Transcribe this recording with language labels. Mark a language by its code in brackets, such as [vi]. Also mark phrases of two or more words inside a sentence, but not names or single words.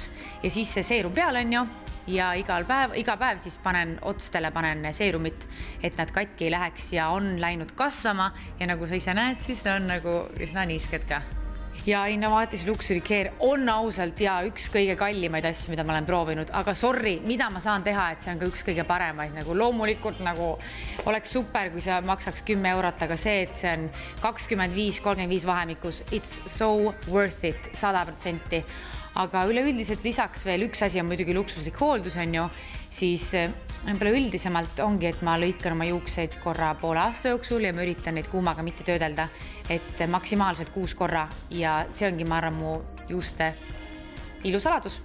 [et] Ja siis see seerum peal on ju. Ja iga päev siis otstele panen seerumit, et nad katki ei läheks ja on läinud kasvama ja nagu sa ise näed, siis on nagu üsna niisked ka. Ja Innovatis Luxury Care on ausalt ja üks kõige kallimaid asju, mida ma olen proovinud, aga sorry, mida ma saan teha, et see on ka üks kõige paremaid, nagu loomulikult nagu oleks super, kui see maksaks 10 €, aga see, et see on 25-35 vahemikus, [en] it's so worth it, 100%. [et] Aga üleüldiselt lisaks veel üks asi on muidugi luksuslik hooldus on ju, siis üldisemalt ongi, et ma lõikan oma juukseid korra poole aasta jooksul ja ma üritan neid kuumaga mitte töödelda, et maksimaalselt 6 korra ja see ongi, ma arvan, mu juuste ilusaladus.